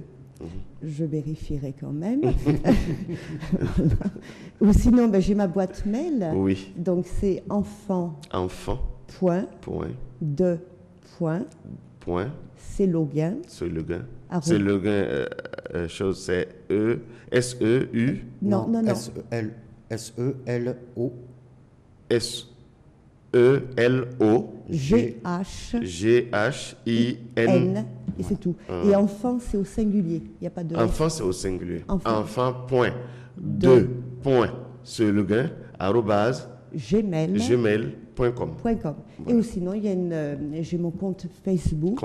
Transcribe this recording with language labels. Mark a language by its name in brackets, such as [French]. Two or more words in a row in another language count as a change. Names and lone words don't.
[French] Je vérifierai quand même. Ou sinon, j'ai ma boîte mail. Oui. Donc, c'est enfant. Seloguin. Chose, c'est S-E-U. Non. S-E-L-O. S-E-L-O. G-H-I-N. Et c'est tout. Et enfant, c'est au singulier. Il n'y a pas de. Enfant, c'est au singulier. Enfant, point. 2. Point. Seloguin, arrobase. gmail.com. Voilà. Et sinon, j'ai mon compte Facebook.